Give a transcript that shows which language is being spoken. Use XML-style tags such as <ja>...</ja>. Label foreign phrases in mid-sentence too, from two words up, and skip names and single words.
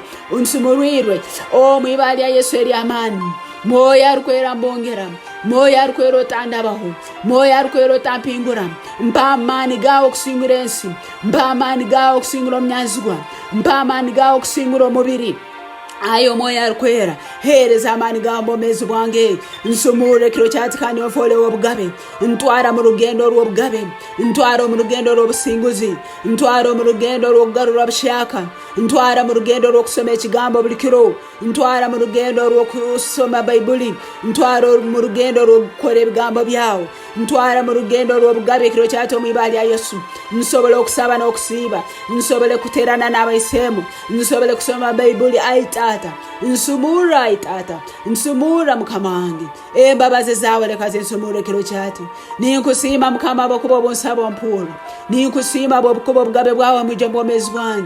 <cgg>Unsumurirwe. O mwibala lya Yesu eri amani. Moya rukwera mbongera. Moya rukwera otandabaho. Moya rukwera otampingura. Mpa amani gawe okusingura ensi. Mpa amani gawe okusingura omnyanzigwa. Mpa amani gawe okusingura omubiri. Ayo moya rukwera hereza amani gambo mezi bwange. Nsumure kiro kyati kandi ofole w'obugabe. Ntwara mu rugendo rw'obugabe. Ntwara mu rugendo rw'obusinguzi. Ntwara mu rugendo rw'okugarura bushaka. Ntwara mu rugendo rw'okusoma ekigambo buli kiro. Ntwara mu rugendo rw'okusoma Bayibuli. Ntwara mu rugendo rw'okukora ebigambo byawe. Ntwara mu rugendo rw'obugabe kiro kyati omwibala lya Yesu. Nsobole okusaba n'okusiiba. Nsobole kuterana n'abaisemu. Nsobole kusoma Bayibuli. Ayi Tata nsumura. Ayi Tata nsumura mukama wange. Embabazi zawe leka zinsumure kiro kyati. Ninkusima mukama abakuba bonsaba mpuro. Ninkusima abobukuba obugabe bwawe mujembo omezi bwange.</cgg>